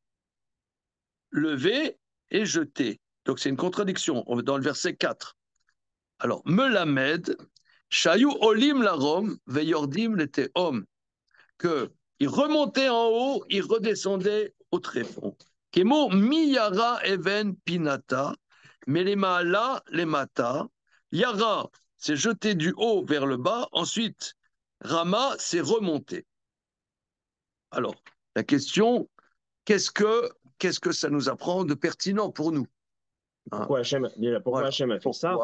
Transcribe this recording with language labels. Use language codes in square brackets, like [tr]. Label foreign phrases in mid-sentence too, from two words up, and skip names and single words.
[fr] Levé et jeter. Donc c'est une contradiction dans le verset 4. Alors, [he] Melamed, Shayu Olim Larom, Veyordim Leteom. [fr] Que il remontait en haut, il redescendait au tréfonds. [he] Kemo miyara even pinata, [fr] mais les maala, les mata. Yara, c'est jeter du haut vers le bas. Ensuite, Rama, c'est remonter. Alors, la question, qu'est-ce que ça nous apprend de pertinent pour nous? Pourquoi Hachem, pourquoi Hachem a fait ça?